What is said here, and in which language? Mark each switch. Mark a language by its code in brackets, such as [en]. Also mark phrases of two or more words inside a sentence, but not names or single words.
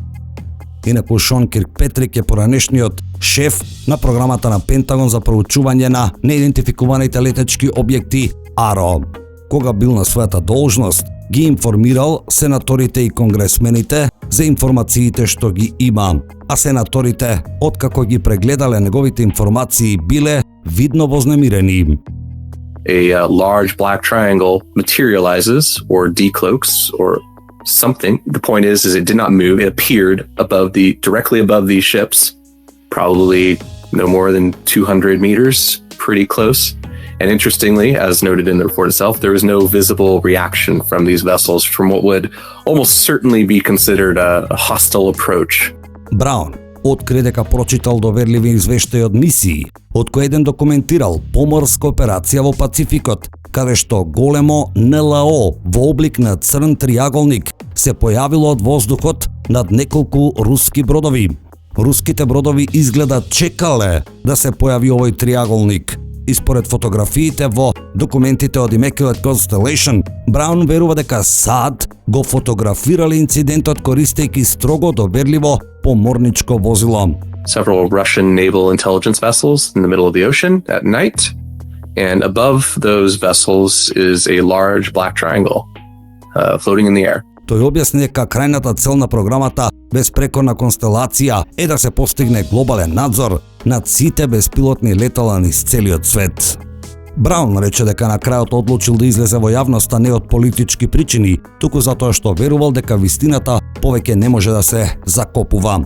[mk] Инаку Шон Киркпетрик е поранешниот шеф на програмата на Пентагон за проучување на неидентификуваните летечки објекти АРО. Кога бил на својата должност, ги информирал сенаторите и конгресмените за информациите што ги има, а сенаторите, откако ги прегледале неговите информации, биле видно вознемирени. [en] A large black triangle materializes or decloaks or something. The point is it did not move. It appeared directly above these ships, probably no more than 200 meters, pretty close. And interestingly, as noted in the report itself, there was no visible reaction from these vessels from what would almost certainly be considered a hostile approach. [mk] Браун откри дека прочитал доверливи извештаи од мисии, од кои еден документирал поморска операција во Пацификот, каде што големо НЛО во облик на црн триаголник се појавило од воздухот над неколку руски бродови. Руските бродови изгледа чекале да се појави овој триаголник. И според фотографиите во документите од Immaculate Constellation, Браун верува дека САД го фотографирале инцидентот користејќи строго доверливо поморничко возило. [en] Several Russian naval intelligence vessels in the middle of the ocean at night, and above those vessels is a large black triangle floating in the air. [mk] Тој објасни дека крајната цел на програмата Безпрекорна констелација е да се постигне глобален надзор над сите беспилотни летала низ целиот свет. Браун рече дека на крајот одлучил да излезе во јавноста не од политички причини, туку затоа што верувал дека вистината повеќе не може да се закопува.